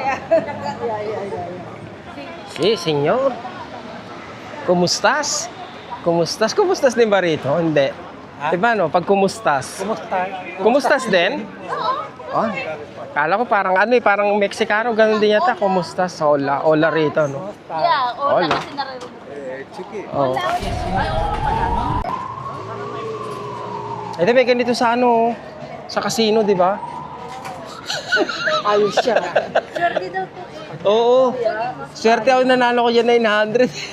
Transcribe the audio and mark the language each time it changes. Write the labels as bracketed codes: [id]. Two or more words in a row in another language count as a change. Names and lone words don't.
[es] Si, senyor. [tl] Kumustas? Kumustas din ba rito? Hindi. Diba no? Pag kumustas. Kumusta? Kumustas din? Oh. Kala ko parang parang Mexicano, ganun din yata. Kumustas. Hola rito, no? Yeah, Hola. kasi naririnig. Oh. Ito may ganito sa sa casino, di ba? Ayos siya. Swerte daw po eh. Oo. Swerte ako nanalo ko dyan 900.